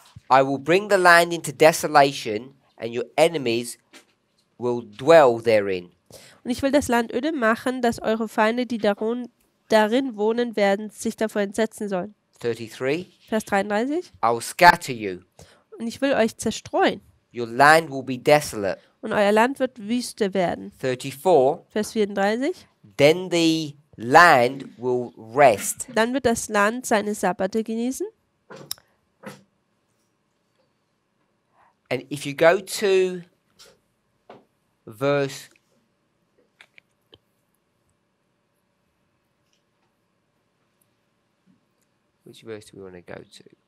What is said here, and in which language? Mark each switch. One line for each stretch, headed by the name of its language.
English: I will bring the land into desolation, and your enemies will dwell therein.
German: Und ich will das Land öde machen, dass eure Feinde, die darin wohnen werden, sich davor entsetzen sollen.
English: 33.
German: Vers 33.
English: I will scatter you.
German: Und ich will euch zerstreuen.
English: Your land will be desolate.
German: Und euer Land wird Wüste werden.
English: 34.
German: Vers 34.
English: Then the land will rest.
German: Dann wird das Land seine Sabbate genießen.
English: And if you go to verse which verse do we want to go to?